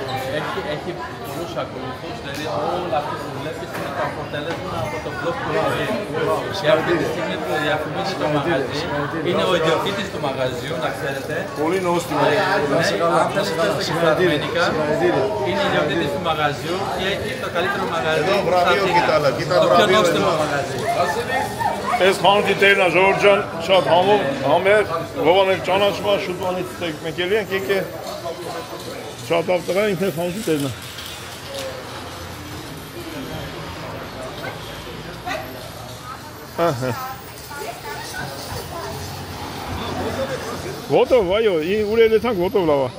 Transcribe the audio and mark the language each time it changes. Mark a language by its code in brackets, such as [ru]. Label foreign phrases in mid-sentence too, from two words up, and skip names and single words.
[el] Έχει πολλούς ακολουθούς, δηλαδή όλα αυτά που βλέπεις είναι το αποτέλεσμα από το blog του Ραβή. Και αυτή τη στιγμή που διαφημίζει το μαγαζί, είναι ο ιδιοκτήτης του μαγαζιού, να ξέρετε. Πολύ νόστιμα. Αν θέλεις πες στα αρμενικά, είναι ιδιοκτήτης του μαγαζιού και έχει το καλύτερο μαγαζί το πιο νόστιμο μαγαζί. [hy] Այս խանութի տերն է Ժողովուրդ ջան, շատ համեր, Վովան եք ճանաչվա, շուտ բանից մենք ելի ենք եկե, շատ լավ տղա, ինքն է խանութի տերն է։ Ոտով, այո, ուր էլ եթանք ոտով լավ է։